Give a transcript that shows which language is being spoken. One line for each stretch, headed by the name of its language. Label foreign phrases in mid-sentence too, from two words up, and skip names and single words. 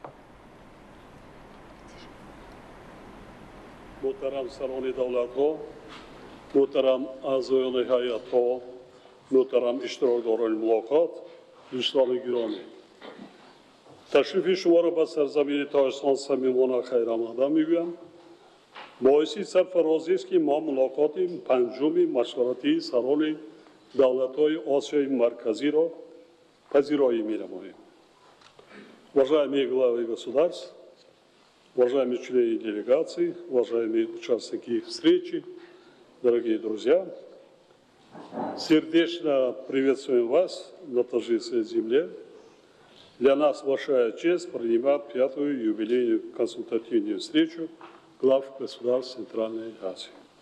Persian: محترم سران دولت‌ها، محترم اعضایان هیئت‌ها، محترم اشتراکداران ملاقات، دوستان گرامی، تشریف شما را به سرزمین تاجستان صمیمانه خیرآمدید میگویم. باعث سرفرازی است که ما ملاقات پنجم مشورتی سران دولت‌های آسیای مرکزی را پذیرایی می‌نماییم.
Russian: Уважаемые главы государств, уважаемые члены делегации, уважаемые участники встречи, дорогие друзья, сердечно приветствуем вас на торжественной земле. Для нас большая честь принимать пятую юбилейную консультативную встречу глав государств Центральной Азии.